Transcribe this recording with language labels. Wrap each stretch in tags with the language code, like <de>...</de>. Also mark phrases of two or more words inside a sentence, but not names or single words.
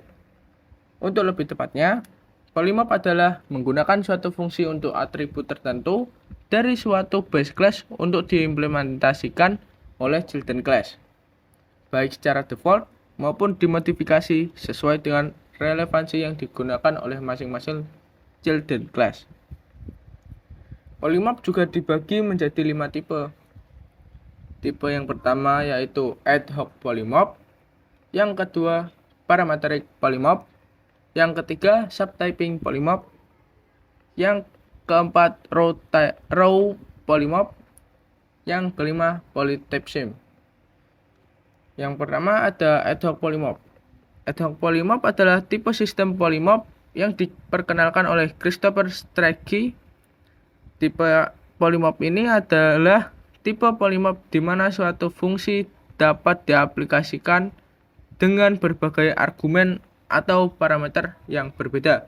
<id>Untuk lebih tepatnya, polymorph adalah menggunakan suatu fungsi untuk atribut tertentu dari suatu</id> <en>base class</en> <id>untuk diimplementasikan oleh</id> <en>children class,</en> <id>baik secara default maupun dimodifikasi sesuai dengan relevansi yang digunakan oleh masing-masing</id> <en>children class.</en> <id>Polymorph juga dibagi menjadi 5 tipe. Tipe yang pertama yaitu</id> <en>ad hoc polymorph,</en> <id>yang kedua</id> <en>parametric polymorph,</en> <id>yang ketiga</id> <en>subtyping polymorph,</en> <id>yang keempat</id> <en>row polymorph,</en> <id>yang kelima polytypism. Yang pertama ada</id> <en>ad hoc polymorph. Ad hoc polymorph</en> <id>adalah tipe sistem polymorph yang diperkenalkan oleh Christopher Strachey. Tipe polymorph ini adalah tipe polymorph di mana suatu fungsi dapat diaplikasikan dengan berbagai argumen atau parameter yang berbeda.</id>